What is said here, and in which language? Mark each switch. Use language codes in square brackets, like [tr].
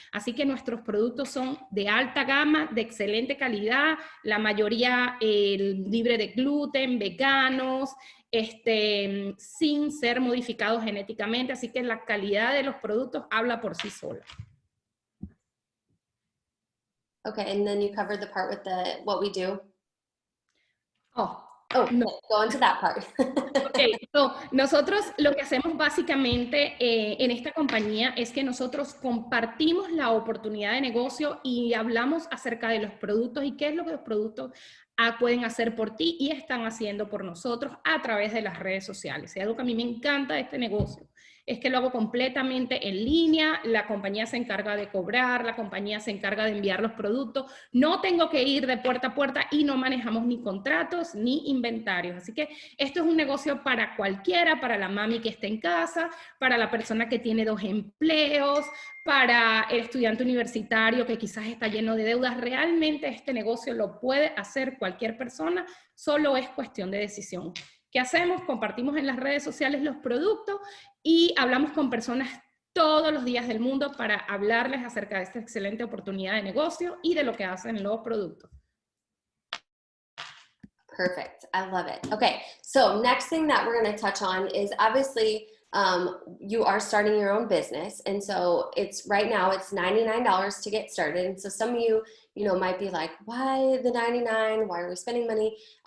[es] Así que nuestros productos son de alta gama, de excelente calidad, la mayoría libre de gluten, veganos, sin ser modificados genéticamente, así que la calidad de los productos habla por sí sola. [en] Okay, and then you covered the part with what we do. No. Go into that part. Okay, so, [es] nosotros lo que hacemos básicamente en esta compañía es que nosotros compartimos la oportunidad de negocio y hablamos acerca de los productos y qué es lo que los productos pueden hacer por ti y están haciendo por nosotros a través de las redes sociales. Y algo que a mí me encanta de este negocio es que lo hago completamente en línea, la compañía se encarga de cobrar, la compañía se encarga de enviar los productos, no tengo que ir de puerta a puerta y no manejamos ni contratos ni inventarios. Así que esto es un negocio para cualquiera, para la mami que está en casa, para la persona que tiene 2 empleos, para el estudiante universitario que quizás está lleno de deudas. Realmente este negocio lo puede hacer cualquier persona, solo es cuestión de decisión. ¿Qué hacemos? Compartimos en las redes sociales los productos y hablamos con personas todos los días del mundo para hablarles acerca de esta excelente oportunidad de negocio y de lo que hacen los productos. [en] Perfect. I love it. Okay, so next thing that we're going to touch on is obviously you are starting your own business, and so it's right now it's $99 to get started. And so some of you might be like, why the 99? Why are we spending money?